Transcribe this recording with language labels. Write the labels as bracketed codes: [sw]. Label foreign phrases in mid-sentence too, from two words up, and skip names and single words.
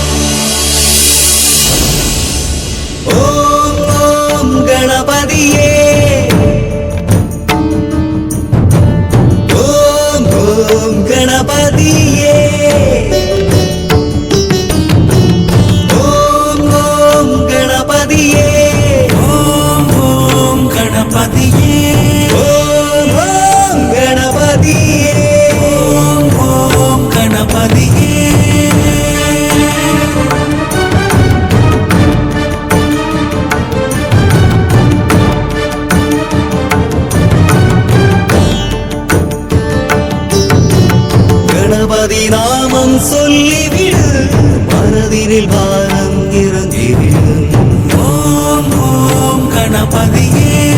[sa] ॐ गणपतिये ॐ गणपतिये ॐ गणपतिये ॐ गणपतिये ॐ गणपतिये ॐ गणपतिये [ta] கணபதி நாமம் சொல்லிவிடு மனதினில் பாரம் இறங்கிவிடு ஓம் ஓம் கணபதியே